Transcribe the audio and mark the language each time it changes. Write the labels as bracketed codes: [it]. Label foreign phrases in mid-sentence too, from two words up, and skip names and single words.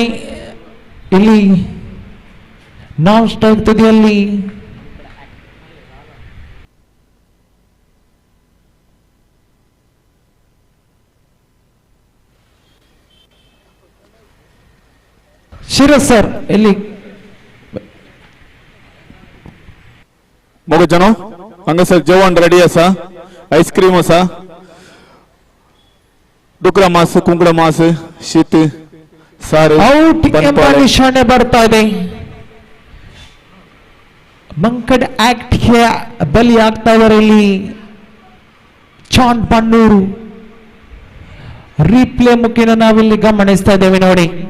[kn] ಇಲ್ಲಿ [en] non strike [kn] ತುದಿಯಲ್ಲಿ ಶಿರಸ್ ಸರ್ ಇಲ್ಲಿ [kok] मग जनो हांगासर जेवण रेडी आसा. आईस्क्रीम आसा, डुकरा मास, कुंकड़ा मास, शीत, सारे [kn] ಔಟ್ ಎಂಬ ನಿಶಾನೆ ಬರ್ತಾ ಇದೆ. ಮಂಕಡ್ ಆಕ್ಟ್ಗೆ ಬಲಿಯಾಗ್ತಾ ಇದ್ದಾರೆ ಇಲ್ಲಿ ಚಾನ್ ಬನ್ನೂರು. ರೀಪ್ಲೇ ಮುಖೇನ ನಾವಿಲ್ಲಿ ಗಮನಿಸ್ತಾ ಇದ್ದೇವೆ ನೋಡಿ.